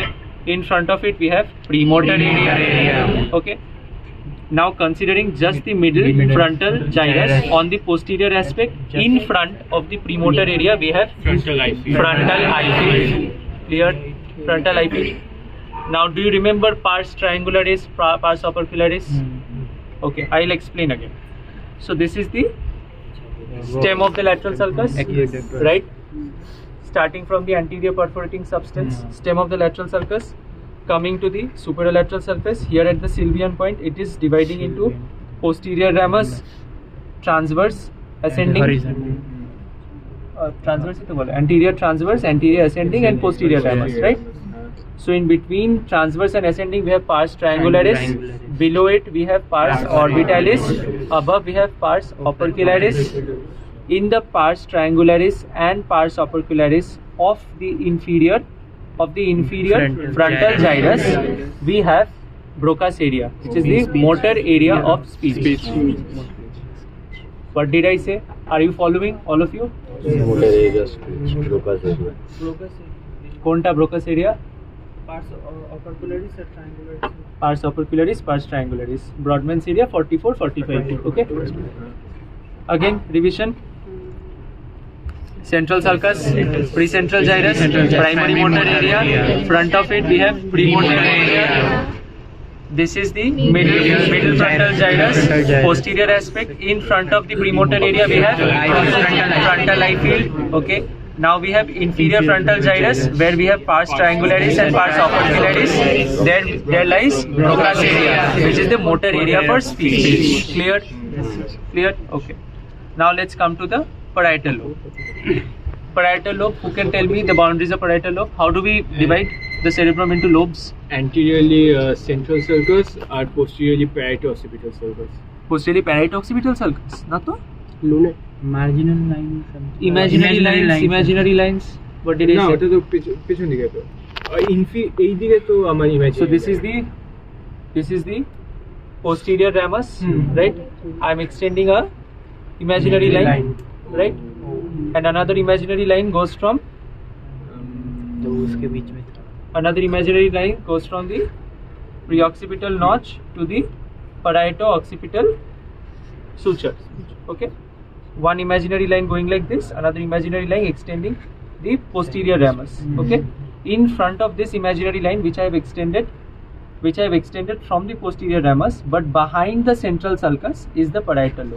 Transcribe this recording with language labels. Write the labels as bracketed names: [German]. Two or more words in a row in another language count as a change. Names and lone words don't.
[English] In front of it we have premotor area. Okay. Now considering just the middle frontal gyrus on the posterior aspect, in front of the premotor area we have Frontal eye field. Frontal eye field. Clear? Frontal eye field. Now do you remember pars triangularis, pars opercularis? Okay, I'll explain again. So this is the stem of the lateral sulcus, right? Starting from the anterior perforating substance, stem of the lateral sulcus, coming to the superolateral sulcus. Here at the sylvian point, it is dividing into posterior ramus, transverse, ascending, anterior transverse, anterior ascending, and posterior ramus, right? So in between transverse and ascending we have pars triangularis, below it we have pars orbitalis, above we have pars opercularis. In the pars triangularis and pars opercularis of the inferior frontal gyrus we have Broca's area, which is the motor area of speech. What did I say? Are you following, all of you? Motor area speech, Broca's area. Konta Broca's area? Pars opercularis or triangularis? Pars opercularis, pars triangularis. Brodmann's area 44, 45. Okay. Again, revision. Central sulcus, precentral gyrus, primary motor area. Front of it we have premotor area. This is the middle frontal gyrus. Posterior aspect. In front of the premotor area we have frontal eye field. Okay. Now we have inferior frontal gyrus, where we have pars triangularis and pars opercularis. There lies Broca's area, which is the motor area for speech. Clear? Clear? Okay. Now let's come to the parietal lobe. Parietal lobe, who can tell me the boundaries of parietal lobe? How do we divide the cerebrum into lobes? Anteriorly central sulcus or posteriorly parieto-occipital sulcus? Posteriorly parieto-occipital sulcus. Not so? Lunar. Marginal line. Imaginary lines. What did I না say? [Bangla] ওটা তো পেছন দিকে তো এই দিকে তো আমার ইমাজিন [English] So this is the posterior ramus, right? I am extending a imaginary line, right? And another imaginary line goes from [Hindi] तो उसके बीच में [English] the preoccipital notch to the parieto-occipital suture. Okay. One imaginary line going like this, another imaginary line extending the posterior ramus. Okay. In front of this imaginary line, which I have extended from the posterior ramus, but behind the central sulcus is the parietal lobe.